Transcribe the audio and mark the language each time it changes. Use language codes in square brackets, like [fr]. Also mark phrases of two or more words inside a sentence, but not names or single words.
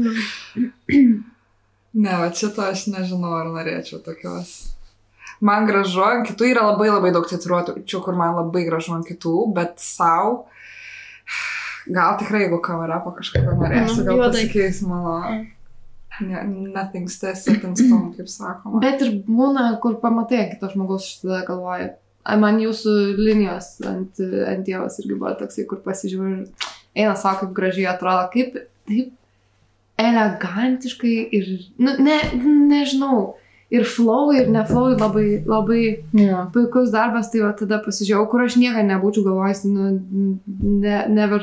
[lt] Ne, va šito aš nežinau, ar norėčiau tokios. Man gražu, ant kitų yra labai labai daug tatuiruočių, kur man labai gražu ant kitų, bet sau Gal tikrai, jeigu cover-upą kažką norėsiu, gal pasikeis mano... [en] Nothing set in stone, [lt] kaip sakoma. Bet ir būna, kur pamatai kito žmogaus, aš tada galvoju. Man jūsų linijos ant Dievas irgi buvo toksai, kur pasižiūrė ir eina savo, kaip gražiai atrodo, kaip taip elegantiškai ir, nežinau, ir flow, ir ne flow, labai puikus darbas, tai va tada pasižiūrėjau, kur aš niekada nebūčiau galvojęs, never.